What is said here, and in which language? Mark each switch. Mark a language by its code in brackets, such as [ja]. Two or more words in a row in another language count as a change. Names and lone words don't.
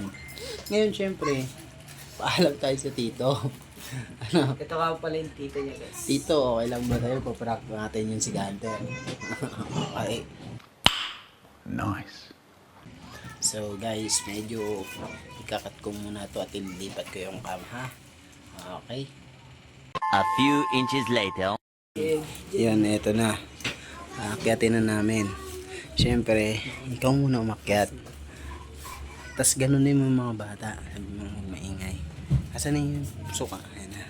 [tl] Ngayon, syempre, paalam tayo sa tito. Ano? Ito ka pala yung tito niya, guys. Tito, okay lang ba tayo? Paprank natin yung si Gunter. Okay. Nice. So, guys, medyo ikakat ko muna to at ilipat ko yung cam, ha? Okay. [en] A few inches later. [tl] Yan, eto na. Aakyatin na namin. Siyempre, ikaw muna umakyat. Tapos ganun din yung mga bata. Sabi mo, maingay. Asan na yung suka? Ayan na.